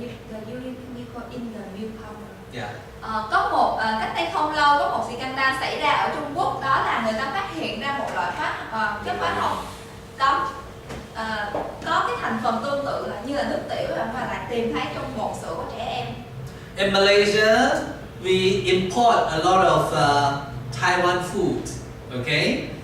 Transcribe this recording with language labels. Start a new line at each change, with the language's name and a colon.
English: The urine you call in the milk powder. Yeah.
Vietnamese: Có một cách đây không lâu có một scandal xảy ra ở Trung Quốc, đó là người ta phát hiện ra một loại chất hóa học cấm có cái thành phần tương tự là như là nước tiểu và lại tìm thấy trong bột sữa của trẻ em.
English: In Malaysia, we import a lot of Taiwan food, okay?